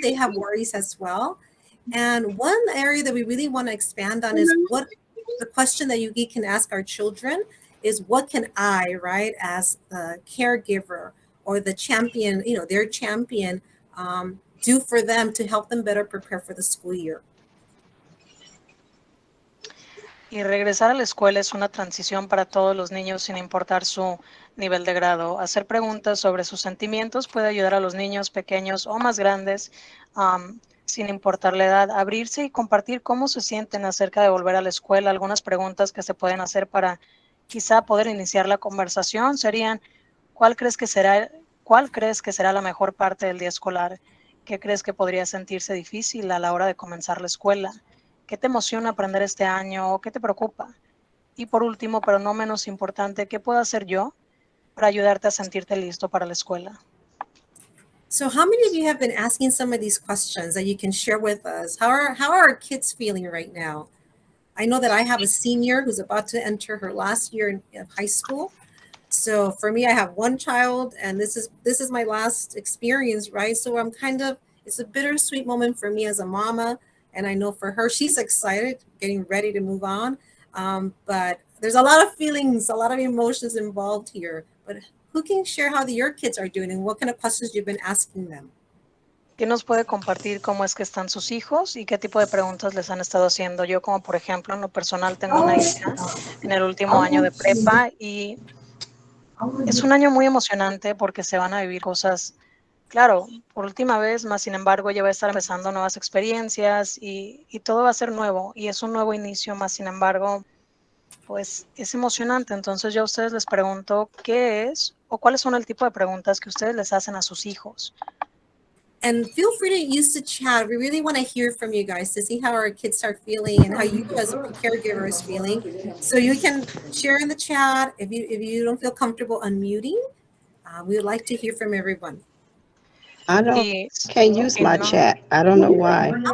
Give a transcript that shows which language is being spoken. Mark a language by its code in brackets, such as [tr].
[en] They have worries as well. And one area that we really want to expand on is what the question that you can ask our children is, what can I, right, as the caregiver or the champion, you know, their champion, do for them to help them better prepare for the school year? [es] Y regresar a la escuela es una transición para todos los niños sin importar su nivel de grado. Hacer preguntas sobre sus sentimientos puede ayudar a los niños pequeños o más grandes, sin importar la edad, a abrirse y compartir cómo se sienten acerca de volver a la escuela. Algunas preguntas que se pueden hacer para quizá poder iniciar la conversación serían: ¿cuál crees que será la mejor parte del día escolar? ¿Qué crees que podría sentirse difícil a la hora de comenzar la escuela? ¿Qué te emociona aprender este año o qué te preocupa? Y por último, pero no menos importante, ¿qué puedo hacer yo para ayudarte a sentirte listo para la escuela? [en] So how many of you have been asking some of these questions that you can share with us? How are our kids feeling right now? I know that I have a senior who's about to enter her last year in high school. So for me, I have one child, and this is my last experience, right? So I'm it's a bittersweet moment for me as a mama. And I know for her, she's excited, getting ready to move on. But there's a lot of feelings, a lot of emotions involved here. But who can share how your kids are doing and what kind of questions you've been asking them? [es] ¿Quién nos puede compartir cómo es que están sus hijos y qué tipo de preguntas les han estado haciendo? Yo, como por ejemplo, en lo personal, tengo una hija en el último año de prepa y es un año muy emocionante porque se van a vivir cosas, claro, por última vez, más sin embargo, ella va a estar empezando nuevas experiencias y todo va a ser nuevo y es un nuevo inicio, más sin embargo, pues es emocionante. Entonces yo a ustedes les pregunto qué es o cuáles son el tipo de preguntas que ustedes les hacen a sus hijos. [en] And feel free to use the chat. We really want to hear from you guys to see how our kids are feeling and how you as a caregiver is feeling. So you can share in the chat. If you don't feel comfortable unmuting, we would like to hear from everyone. I can't use my chat. I don't know why.